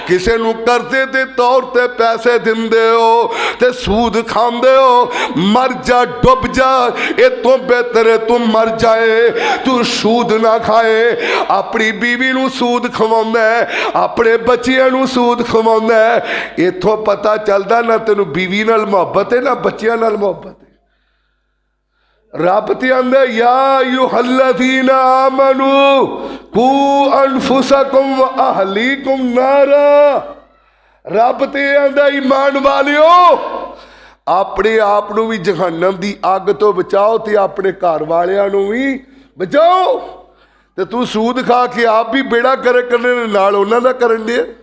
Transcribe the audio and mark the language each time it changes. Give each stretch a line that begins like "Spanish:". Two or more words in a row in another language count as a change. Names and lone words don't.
Punjabi: ਕਿਸੀ ਨੂੰ ਕਰਜ਼ੇ ਦੇ ਤੌਰ ਤੇ ਪੈਸੇ ਦਿੰਦੇ ਹੋ ਤੇ ਸੂਦ ਖਾਂਦੇ ਹੋ, ਮਰ ਜਾ ਡੁੱਬ ਜਾ, ਯੇ ਤੋ ਬੇਹਤਰ ਹੈ ਤੂੰ ਮਰ ਜਾਏ, ਤੂੰ ਸੂਦ ਨਾ ਖਾਏ। ਅਪਣੀ ਬੀਵੀ ਨੂੰ ਸੂਦ ਖਵਾਉਂਦਾ ਹੈ, ਅਪਣੇ ਬੱਚਿਆਂ ਨੂੰ ਸੂਦ ਖਵਾਉਂਦਾ ਹੈ। ਇਥੋਂ ਪਤਾ ਚਲਦਾ ਨਾ ਤੈਨੂੰ ਬੀਵੀ ਨਾਲ ਮੋਹੱਬਤ ਹੈ ਨਾ ਬੱਚਿਆਂ ਨਾਲ ਮੋਹੱਬਤ ਹੈ। ਰੱਬ ਤੇ ਆਂਦਾ
Arabic: يا أيها الذين آمنوا قوا أنفسكم وأهليكم نارا.
Punjabi: ਰੱਬ ਤੇ ਆਂਦਾ ਈਮਾਨ ਵਾਲਿਓ ਅਪਣੇ ਆਪ ਭੀ ਜਹੰਨਮ ਕੀ ਅੱਗ ਤੋਂ ਬਚਾਓ ਤੇ ਅਪਣੇ ਘਰ ਵਾਲਿਆਂ ਭੀ ਬਚਾਓ। ਤੋ ਤੂੰ ਸੂਦ ਖਾ ਕੇ ਆਪ ਭੀ ਬੇੜਾ ਕਰੇ ਕਰਨੇ ਨਾਲ ਉਨ੍ਹਾਂ ਦਾ ਕਰਨ ਦੇ।